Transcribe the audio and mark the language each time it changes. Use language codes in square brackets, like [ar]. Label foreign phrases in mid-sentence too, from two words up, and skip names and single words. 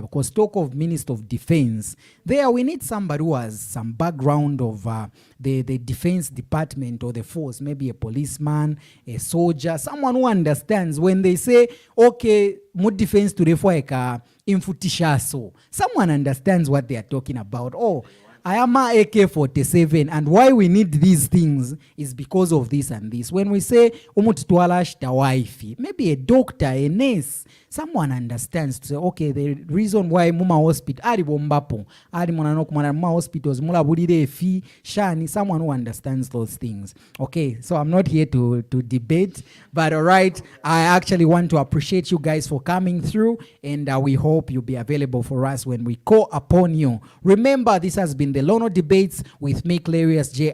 [en] Because talk of Minister of Defense, there we need somebody who has some background of the defense department or the force, maybe a policeman, a soldier, someone who understands when they say, okay, [bem] mu defense to refueka infutishaso. [en] Someone understands what they are talking about. Oh, I am a AK-47, and why we need these things is because of this and this. When we say [bem] umutitwala wifey, [en] maybe a doctor, a nurse, someone understands to say, okay, the reason why [bem] muma hospital ari bombapo ari monano kumana muma hospitals mula budire fi shani, [en] someone who understands those things. Okay, so I'm not here to debate, but all right, I actually want to appreciate you guys for coming through, and we hope you'll be available for us when we call upon you. Remember, this has been the Lono Debates with me, Clarius J.